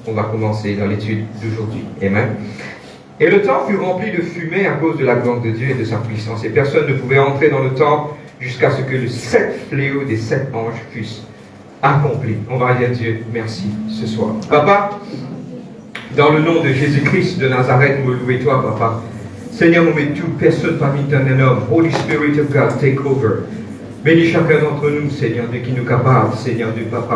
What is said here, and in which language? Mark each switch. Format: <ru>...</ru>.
<fr>On va commencer dans l'étude d'aujourd'hui. Amen. Et le temple fut rempli de fumée à cause de la gloire de Dieu et de sa puissance. Et personne ne pouvait entrer dans le temple jusqu'à ce que le 7 fléaux des 7 anges fussent accomplis. On va dire Dieu merci ce soir. Papa, dans le nom de Jésus-Christ de Nazareth, nous louons toi, Papa. Seigneur, nous mettons toute personne parmi un homme.</fr> <en>Holy Spirit of God, take over.</en> <fr>Bénis chacun d'entre nous, Seigneur, de qui nous capable, Seigneur, de Papa.</fr>